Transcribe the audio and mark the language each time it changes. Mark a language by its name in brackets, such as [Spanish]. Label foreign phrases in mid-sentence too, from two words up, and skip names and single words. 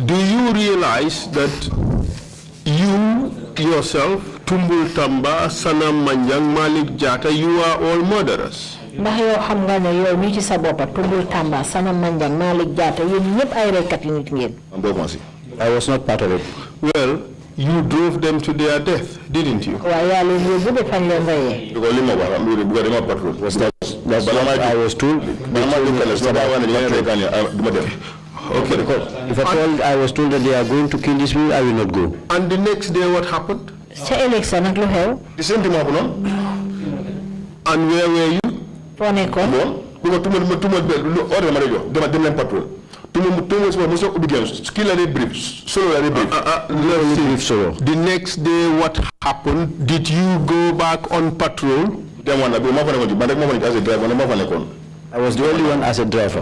[English] Do you realize that you yourself, Tumbul Tamba, Sanam Manjang, Malik Jata, you are all murderers? [Wolof] ndax yow xam nga ne yow mi ci sa boppa Tumbul Tamba Sanam Manjang Malik Jata yéen ñëpp ay reykat yi nit ngeen. [English] I was not part of it. Well, you drove them to their death, didn't you? [Wolof] waaw yaa leen yóbbu ba fañ leen reyee. [English] That's what I was told. Okay, if at all I was told that they are going to kill this people, I will not go. And the next day what happened? [Wolof] ca élection nag lu xew. [English] The same thing happened. And where were you? [Wolof] foo nekkoon. [English] The next day what happened? Did you go back on patrol? I was the only one as a driver.